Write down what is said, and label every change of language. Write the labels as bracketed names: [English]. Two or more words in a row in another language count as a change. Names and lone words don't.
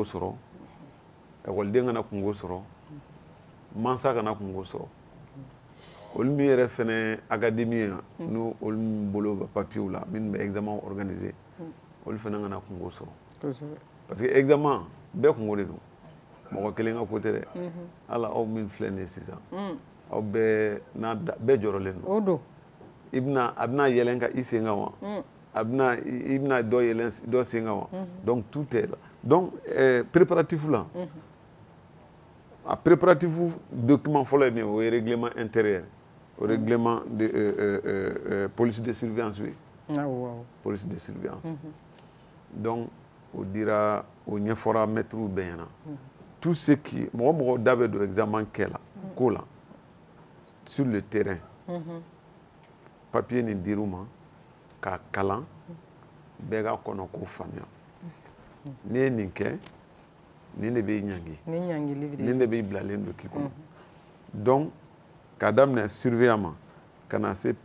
[Bambara] sɔrɔ écoleden kana kungo sɔrɔ mansa kana kungo sɔrɔ olu min yɛrɛ fɛnɛ académie n'o olu bolo bɛ papier la minnu bɛ examen organiser olu fɛnɛ kana kungo sɔrɔ [French] parce que [Bambara] examen bɛɛ kungo de don mɔgɔ kelen ka ko tɛ dɛ ala aw min filɛ nin ye sisan aw bɛɛ jɔrɔlen don o don a bɛna yɛlɛn ka i sen kan wa i bɛna dɔ yɛlɛn dɔ sen kan wa [French] donc tout est là donc [Bambara] préparatif la a préparatif document fɔlɔ ye min ye o ye [French] règlement intérieur [Bambara] o [French] règlement de police de surveillance [Bambara] ye [French] police de surveillance [Bambara] donc o dira o ɲɛfɔra maîtres bɛɛ ɲɛna [French] tout ce qui [Bambara] mɔgɔ da bɛ don examen kɛ la ko la [French] sur le terrain [Bambara] papier nin dir'u ma k'a kalan bɛɛ ka kɔnɔ k'o faamuya n'i ye nin kɛ nin de bɛ ɲangi nin de bɛ bilalen don k'i kɔnɔ donc k'a daminɛ surveillant ma ka na se